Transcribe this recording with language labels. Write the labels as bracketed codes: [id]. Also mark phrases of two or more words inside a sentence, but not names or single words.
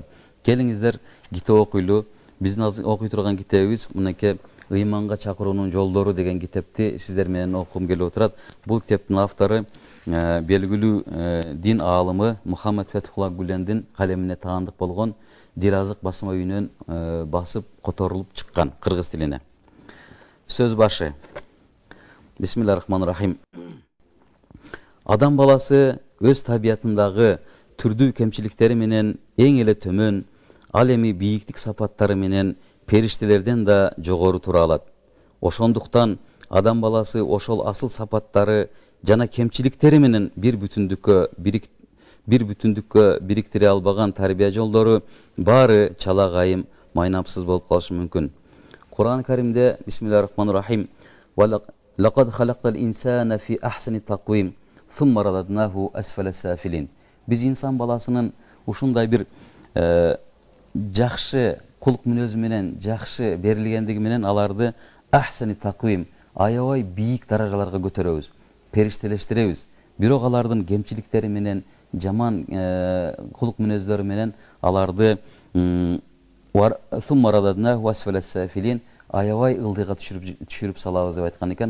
[ky] Келиңиздер, китеп окуйлу. Биздин окуй турган китебибиз мынакей ыйманга чакыруунун жолдору деген китепти сиздер менен окугум келип отурат. Бул китептин автору белгилүү дин аалымы Мухаммад Фетхулла Гулендин калемине таандык болгон Диразык басма үйүнөн басып которулуп чыккан кыргыз тилине. Сөз башы. [ar] بسم الله الرحمن الرحيم. [ky] Адам баласы өз табиятындагы түрдүү кемчиликтери менен эң эле төмөн, ал эми бийиктик сапаттары менен периштелерден да жогору тура алат. Ошондуктан адам баласы ошол асыл сапаттары жана кемчиликтери менен бир бүтүндүккө бириктире албаган тарбия жолдору баары чала кайым, майнапсыз болуп калышы мүмкүн. [ar] Кур'ан-ы Каримде بسم الله الرحمن الرحيم لقد خلقنا الإنسان في أحسن تقويم ثم رددناه أسفل سافلين. [ky] Биз инсан баласынын ушундай бир жакшы кулк мүнөзү менен жакшы берилгендиги менен аларды [ar] أحسن تقويم, [ky] аябай бийик даражаларга көтөрөбүз, периштелештиребиз. Бирок алардын кемчиликтери менен, жаман кулк мүнөздөрү менен аларды аябай ылдыйга түшүрүп салабыз деп айткан экен.